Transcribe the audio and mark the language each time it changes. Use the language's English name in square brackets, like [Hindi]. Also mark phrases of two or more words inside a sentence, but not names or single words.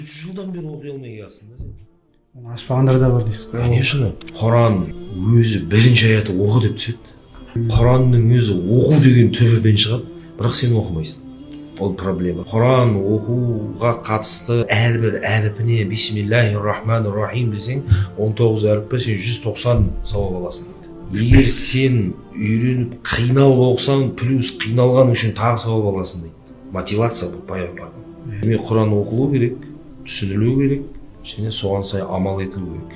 [Kazakh] 3 жылдан бері оқи алмай келесің да сен. Оны ашпағандар да бар дейсіз ғой. [Russian] Конечно. [Kazakh] Құран өзі бірінші аяты оқы деп түседі. Құранның өзі оқу деген түбірден шығады, бірақ сен оқымайсың. Ол проблема. Құран оқуға қатысты әрбір әріпіне бисмиллахир-рахманир-рахим десең, 19 әріп сен 190 сауап аласың. Егер сен үйреніп қиналып оқысаң, плюс қиналған үшін тағы сауап аласың дейді. Мотивация бұл пайғамбардың. Демек Құран оқылу керек, түсінілу керек, және соған сай амал етілу керек.